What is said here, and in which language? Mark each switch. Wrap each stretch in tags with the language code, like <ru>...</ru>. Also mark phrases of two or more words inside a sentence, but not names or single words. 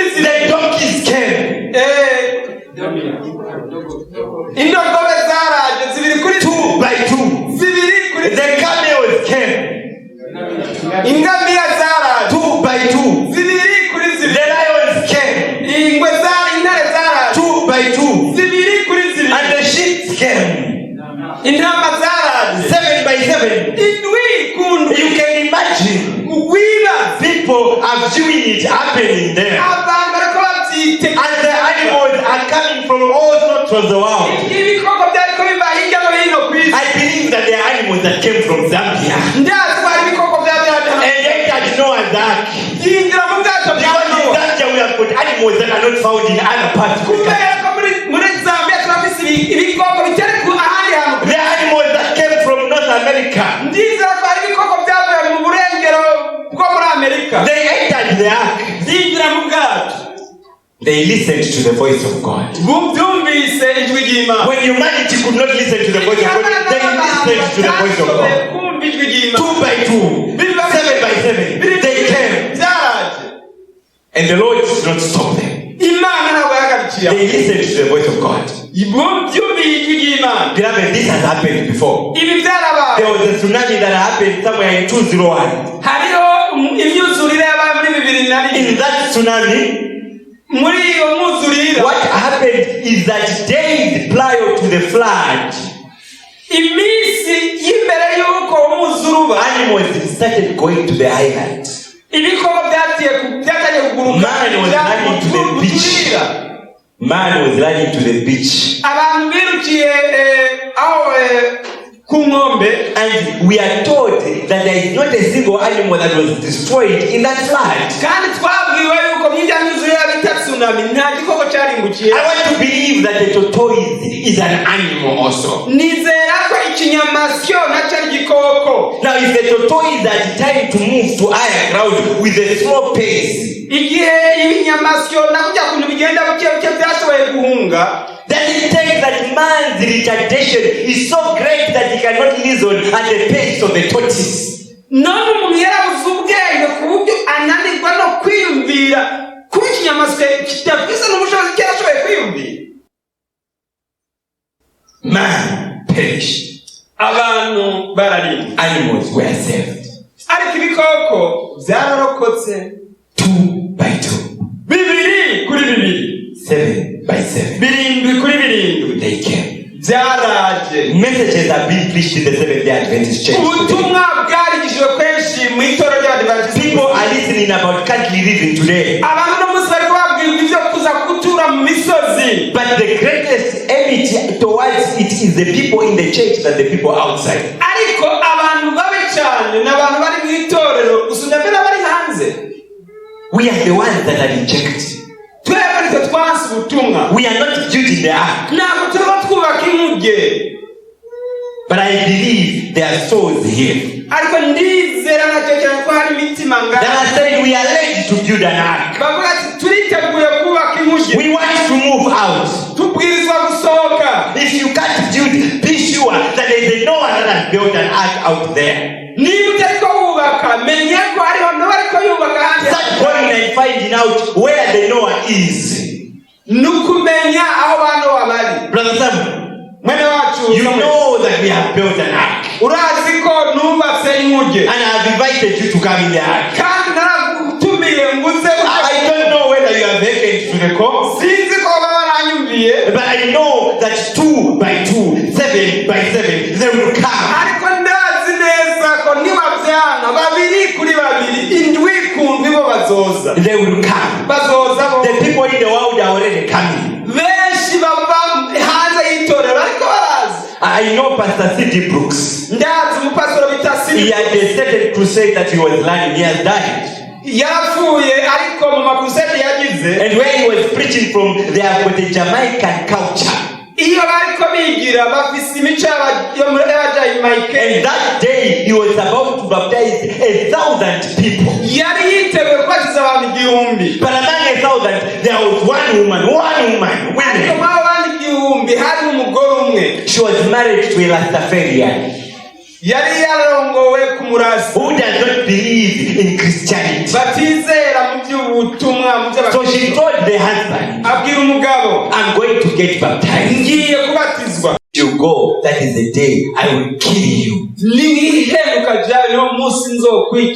<en>The zibiri. donkeys came.</en> <rn>indogobe zaraje zibiri kuri</rn> <en>2 by 2.</en> <rn>zibiri kuri</rn> <en>The camels came.</en> <rn>ingamiya zaraje</rn> <en>2 by 2.</en> <rn>zibiri kuri</rn> <en>The zibiri. lions came.</en> <rn>intare zaraje</rn> <en>2 by 2.</en> <rn>zibiri kuri zibiri.</rn> <en>And the sheep came.</en> <rn>intama zaraje</rn> <en>7 by 7.</en> <rn>indwi kundu.</rn> <en>You can imagine mugwira people are viewing it happening there.</en> <rn>abantu bariko babyite.</rn> <en>And the animals are coming from all sorts of the world.</en> <rn>ibikoko byariko biva hirya no hino ku isi.</rn> <en>I believe that there are animals that came from Zambia</en> <rn>ndazi ko hari ibikoko byabyarana</rn> <en>and entered Noah's ark.</en> <rn>byinjira mu bwato bwa</rn> <en>Because in Nowa. Zambia we have got animals that are not found in other parts of the country.</en> <rn>kubera ko muri Zambia turafise ibikoko bitari ku ahandi hantu.</rn> <en>There are animals that came from North America.</en> <rn>ndizera ko hari ibikoko byavuye mu burengero bwo muri Amerika.</rn> <en>They entered the ark.</en> <rn>byinjira mu bwato,</rn> <en>They listened to the voice of God.</en> <rn>byumvise ijwi ry'Imana.</rn> <en>When humanity could not listen to the voice of God, they listened to the voice of God.</en> <rn>kumva ijwi ry'Imana.</rn> <en>2 by 2, 7 by 7, they came.</en> <rn>byaraje.</rn> <en>And the Lord did not stop them.</en> <rn>Imana ntabwo yahagarikiye.</rn> <en>They listened to the voice of God.</en> <rn>byumviye ijwi ry'Imana.</rn> <en>Beloved, this has happened before.</en> <rn>ibi byarabaye.</rn> <en>There was a tsunami that happened somewhere in 201.</en> <rn>hariho imyuzurire yabaye muri 2001.</rn> <en>In that tsunami,</en> <rn>muri iyo mwuzurire</rn> <en>what happened is that days prior to the flood,</en> <rn>iminsi y'imbere y'uko umwuzure uba,</rn> <en>animals started going to the island.</en> <rn>ibikoko byatangiye kuguruka.</rn> <en>Man was running to the beach. Man was running to the beach.</en> <rn>abantu birukiye aho ku nkombe.</rn> <en>And we are told that there is not a single animal that was destroyed in that flood.</en> <rn>kandi twabwiwe yuko mw'ijya myuzure bita tsunami nta gikoko cyarimbukiye.</rn> <en>I want to believe that the tortoise is an animal also.</en> <rn>nizera ko ikinyamasyo nacyo igikoko.</rn> <en>Now if the tortoise had time to move to higher ground with a small pace,</en> <rn>igihe ibinyamasyo nakujya kuntu bigenda buke buke byashoboye guhunga,</rn> <en>that it takes that man's retardation is so great that he cannot reason at the pace of the tortoise.</en> <rn>none umuntu yarabuze ubwenge ku buryo ananirwa no kwiyumvira kuba ikinyamasyo kitafise n'ubushobozi cyashoboye kwiyumvira.</rn> <en>Man perished.</en> <rn>Abantu bararimbuka.</rn> <en>Animals were saved.</en> <rn>ariko ibikoko byararokotse</rn> <en>2 by 2.</en> <rn>bibiri kuri bibiri,</rn> <en>7 by 7.</en> <rn>birindwi kuri birindwi</rn> <en>They came.</en> <rn>byaraje.</rn> <en>Messages have been preached in the Seventh-day Adventist Church.</en> <rn>ubutumwa bwarigishijwe kenshi mu itorero ry'Abadiventisti.</rn> <en>People are listening about country living today.</en> <rn>abantu n'umunsi bari kubabwirwa ibyo kuza gutura mu misozi,</rn> <en>But the greatest enmity towards it is the people in the church than the people outside.</en> <rn>ariko abantu babi cyane ni abantu bari mu itorero gusumba mbere bari hanze.</rn> <en>We are the ones that are rejected.</en> <rn>twebwe nitwe twanse ubutumwa,</rn> <en>We are not building the ark.</en> <rn>ntabwo turimo twubaka inkuge.</rn> <en>But I believe there are souls here</en> <rn>ariko ndizera natekereza ko hari imitima</rn> <en>that ngana are saying we are ready to build an ark.</en> <rn>bavuga ati turiteguye kubaka inkuge,</rn> <en>We want to move out.</en> <rn>tubwirizwa gusohoka.</rn> <en>If you can't build, be sure that there is no one that has built an ark out there.</en> <rn>niba utariko wubaka menya ko hari abantu bariko yubaka hanze.</rn> <en>Start going and finding out where the Noah is.</en> <rn>ni ukumenya aho abantu bari.</rn> <en>Brother Sam,</en> <rn>mwene wacu</rn> <en>you know that we have built an ark.</en> <rn>urazi ko nubatse inkuge,</rn> <en>And I have invited you to come in the ark.</en> <rn>kandi naragutumiye nguze.</rn> <en>I don't know whether you are vacant to the cause,</en> <rn>sinzi ko baba baranyumviye,</rn> <en>but I know that 2 by 2, 7 by 7, they will come.</en> <rn>ariko ndazi neza ko nibabyanga babiri kuri babiri, indwi ku ndwi bo bazoza.</rn> <en>They will come.</en> <rn>bazoza bo.</rn> <en>The people in the world are already coming.</en> <rn>benshi bava hanze y'itorero ariko barazi.</rn> <en>I know Pastor C.D. Brooks.</en> <rn>ndazi umupasitoro bita</rn> <en>He Sidi had a certain crusade that he was learning. He has died.</en> <rn>yapfuye, ariko mu makrusade yagize,</rn> <en>And when he was preaching from, they have got a Jamaican culture.</en> <rn>iyo bariko bigira bafise imico yo muri Jamaica.</rn> <en>And that day he was about to baptize 1,000 people.</en> <rn>yari yiteguye kubatiza abantu 1000,</rn> <en>But among 1,000, there was one woman, ariko women.</en> <rn>muri abo bandi 1000 hari umugore umwe</rn> <en>She was married to a Rastafarian</en> <rn>yari yarongowe ku murasi,</rn> <en>who does not believe in Christianity.</en> <rn>batizera mu by'ubutumwa mu So by'abakristo.</rn> <en>she told the husband,</en> <rn>abwira umugabo,</rn> <en>I'm going to get baptized.</en> <rn>ngiye kubatizwa,</rn> <en>You go, that is the day I will kill you.</en> <rn>niwihemuka jyawe niwo munsi nzokwica.</rn>